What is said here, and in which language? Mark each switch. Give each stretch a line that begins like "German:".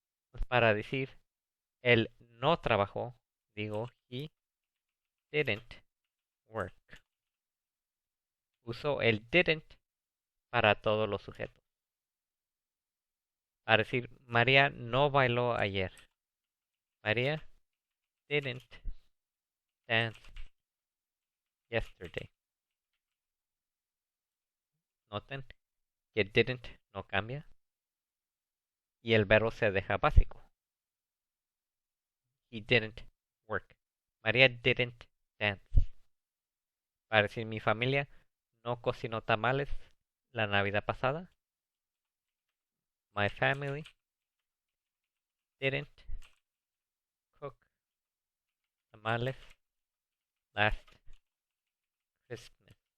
Spanish: Pues para decir él no trabajó, digo
English: he didn't work.
Spanish: Uso el didn't para todos los sujetos. Para decir María no bailó ayer.
English: María didn't dance yesterday.
Spanish: Noten que didn't no cambia y el verbo se deja básico.
English: He didn't work. María didn't dance.
Spanish: Para decir mi familia no cocinó tamales la Navidad pasada.
English: My family didn't cook tamales last Christmas.